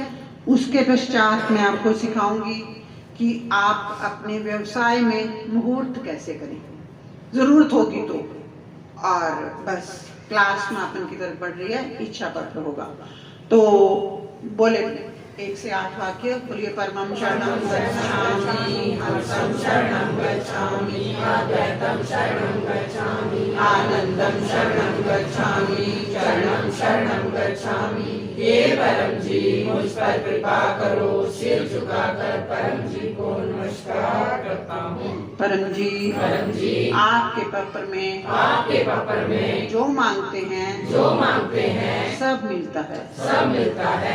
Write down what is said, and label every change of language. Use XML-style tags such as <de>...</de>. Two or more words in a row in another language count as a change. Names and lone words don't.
<hi>उसके पश्चात मैं आपको सिखाऊंगी कि आप अपने व्यवसाय में मुहूर्त कैसे करें, जरूरत होगी तो। और बस क्लास समापन की तरफ बढ़ रही है, इच्छा पत्र होगा। तो बोले 1 से 8 वाक्य बोलिए।</hi> <sa>परमं शरणं गच्छामि, हंसं शरणं गच्छामि, अद्वैतं शरणं गच्छामि, आनंदं शरणं गच्छामि, चरणं शरणं गच्छामि।</sa> <hi>हे परम जी, मुझ पर कृपा करो, सिर झुकाकर परम जी को नमस्कार करता हूँ। परम जी, आपके पत्र में जो मांगते हैं सब मिलता है।</hi>